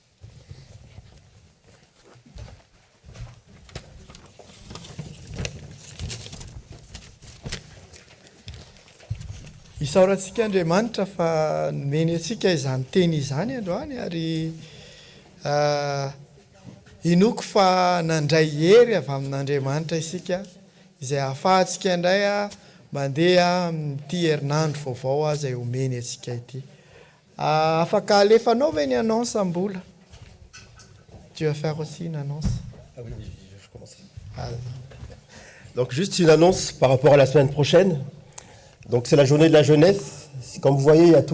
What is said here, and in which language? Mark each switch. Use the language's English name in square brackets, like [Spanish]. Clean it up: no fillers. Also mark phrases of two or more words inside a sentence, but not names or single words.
[Malagasy] Isaorantsika Andriamanitra fa nomeny antsika izany teny izany androany ary inoko fa nandray hery avy amin'Andriamanitra isika izay ahafahantsika indray mandeha amin'ity herinandro vaovao izay omeny antsika ity. Afaka alefanao ve ny annonce mbola? [French] Tu vas faire aussi une annonce? Ah oui, je commence. Donc juste une annonce par rapport à la semaine prochaine. Donc c'est la journée de la jeunesse. Comme vous voyez, il y a tous les